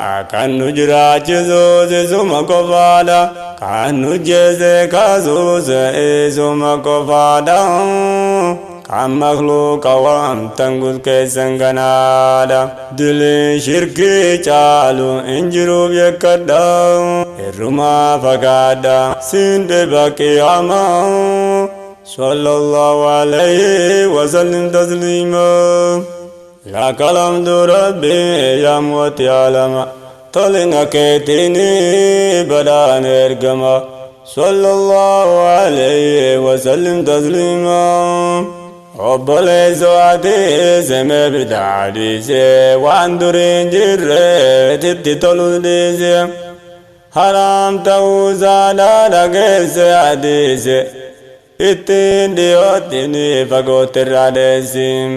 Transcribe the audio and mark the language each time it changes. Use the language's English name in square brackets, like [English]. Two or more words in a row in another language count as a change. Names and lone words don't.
[Oromo] Kan nu jiraachisu isuma qofaadha. Kan nu jeese kaasuus isuma qofaadha. Kan makhluuqa waamtan gud keessan ganaadha. Dili shirkii caalu hin jiruuf yakkadha. Irrumaa fagaadha. Siin dhiba qiyaamaa. [Arabic] صلى الله عليه وسلم تسليما. لك الحمد ربي [Oromo] yaa mootii alama. Tolina keetiini badaan ergama. [Arabic] صلى الله عليه وسلم تسليما. [Oromo] Obboleessa ati seme bitaa dhiise. Waan duriin jirre titti tolu dhiise. Haram ta'uu zaada dhageesse hadiise. Ittiin dhiyootti ni fagootti irraa deessi.